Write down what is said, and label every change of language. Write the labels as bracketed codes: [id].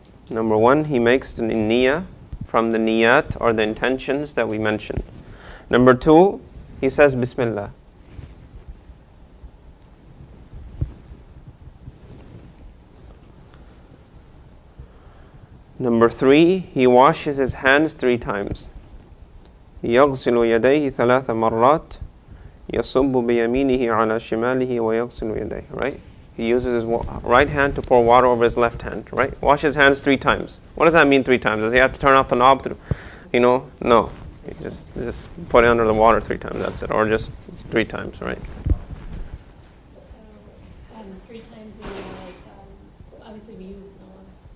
[en] Number one, he makes the niyyah from the niyat or the intentions that we mentioned. Number two, he says Bismillah. Number three, he washes his hands 3 times. [ar] يغسل يديه 3 مرات يصب بيمينه على شماله ويغسل يديه. [en] Right? He uses his right hand to pour water over his left hand, right? Wash his hands 3 times. What does that mean 3 times? Does he have to turn off the knob to, No. He just put it under the water 3 times, that's it. Or just 3 times, right? So, 3 times meaning obviously we use the ones.